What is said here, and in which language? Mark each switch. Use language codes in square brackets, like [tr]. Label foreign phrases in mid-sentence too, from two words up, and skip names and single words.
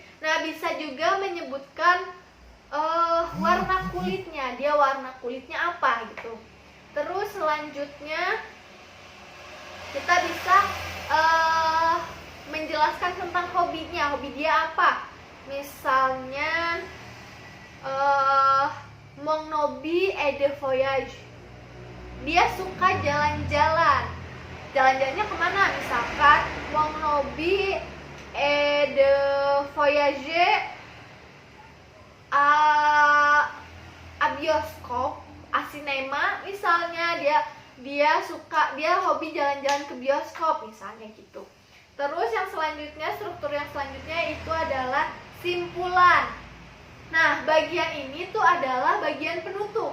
[id] Nah, bisa juga menyebutkan warna kulitnya. Dia warna kulitnya apa gitu. Terus selanjutnya kita bisa menjelaskan tentang hobinya. Hobi dia apa? [fr] Misalnya mon hobby est de voyage. [id] Dia suka jalan-jalan. Jalan-jalannya kemana? [fr] Misalkan mon hobby est de voyager a bioskop, a cinema. [id] Misalnya dia hobi jalan-jalan ke bioskop misalnya gitu. Terus yang selanjutnya, struktur yang selanjutnya itu adalah simpulan. Nah, bagian ini tuh adalah bagian penutup.